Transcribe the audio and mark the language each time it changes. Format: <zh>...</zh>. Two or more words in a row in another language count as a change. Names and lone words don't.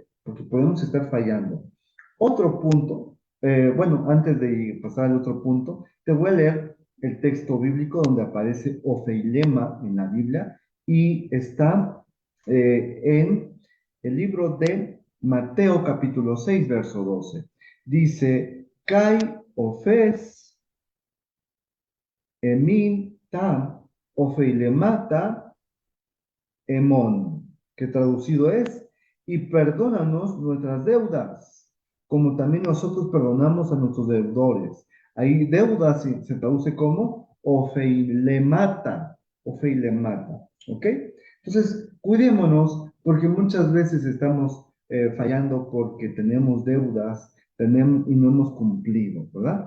<es>Porque podemos estar fallando. Otro punto, bueno, antes de pasar al otro punto, te voy a leer el texto bíblico donde aparece ofeilema en la Biblia y está en el libro de Mateo capítulo 6 verso 12. Dice,</es> <el>Καὶ ἄφες ἡμῖν τὰ ὀφειλήματα ἡμῶν,</el> <es>que traducido es, y perdónanos nuestras deudas, como también nosotros perdonamos a nuestros deudores. Ahí deuda se traduce como ofeilemata, ¿ok? Entonces, cuidémonos porque muchas veces estamos fallando porque tenemos deudas y no hemos cumplido, ¿verdad?</es>